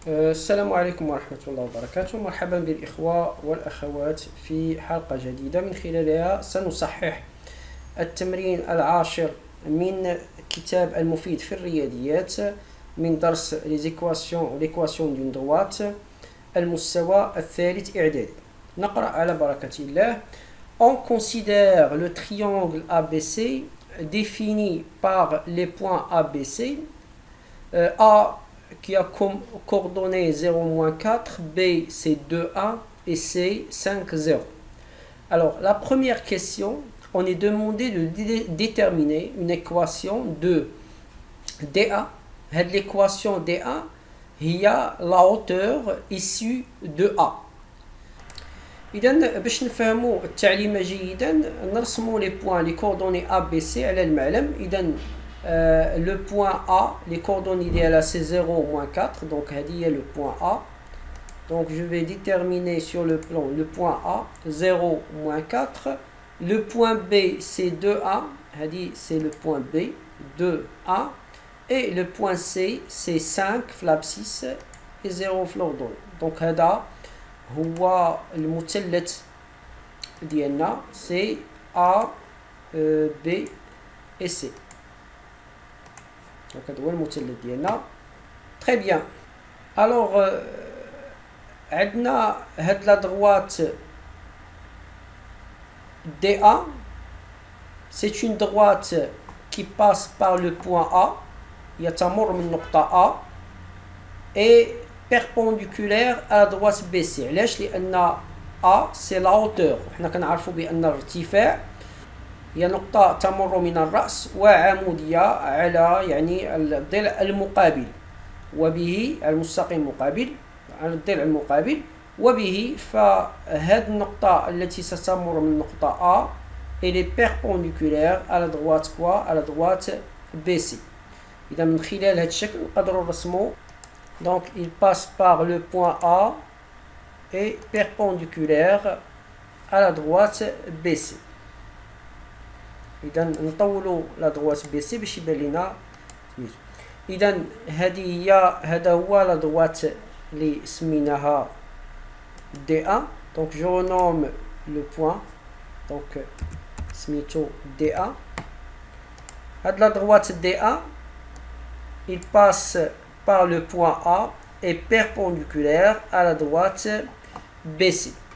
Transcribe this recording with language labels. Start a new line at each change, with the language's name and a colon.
Arabic: السلام عليكم ورحمة الله وبركاته. مرحبا بالإخوة والأخوات في حلقة جديدة من خلالها سنصحح التمرين العاشر من كتاب المفيد في الرياضيات من درس
French: l'équation d'une droite
Arabic: المستوى الثالث إعدادي. نقرأ على بركة الله.
French: On considère le triangle ABC défini par les points ABC. A qui a comme coordonnées 0-4, B c'est 2A et C 5-0. Alors la première question, on est demandé de déterminer une équation de DA. L'équation DA, il y a la hauteur issue de A.
Arabic: إذن باش نفهموا التعليمة جيدا نرسموا
French: les points, les coordonnées
Arabic: A, B, C على المعلم. إذن
French: le point A, les coordonnées idéales c'est 0-4, donc il y a le point A. Donc je vais déterminer sur le plan le point A 0-4. Le point B c'est 2A, c'est le point B 2A. Et le point C c'est 5 flab6 et 0 flordon. Donc
Arabic: هذا هو المثلث ديالنا
French: c'est A, B et C.
Arabic: Donc هذا هو المثلث ديالنا.
French: Très bien. Alors
Arabic: عندنا هاد
French: la droite DA, c'est une droite qui passe par le point A,
Arabic: يتمر من نقطة
French: A et perpendiculaire à la droite BC.
Arabic: علاش؟ لأن
French: A c'est la hauteur.
Arabic: وحنا كنعرفوا بأن الارتفاع هي نقطة تمر من الرأس وعمودية على يعني الضلع المقابل وبه المستقيم المقابل على الضلع المقابل وبه فهذه النقطة التي ستمر من نقطة A
French: elle est perpendiculaire à la droite quoi? À la droite BC.
Arabic: إذا من خلال هذا الشكل نقدروا نرسموا.
French: Donc il passe par le point A et perpendiculaire à la droite BC.
Arabic: إذا نطولوا لا droite BC باش يبان لنا. إذا هذا هو لا droite اللي سميناها DA.
French: Donc je renomme le point. Donc
Arabic: سميتو
French: DA.
Arabic: هاد
French: la droite DA il passe par le point A et perpendiculaire à la droite BC.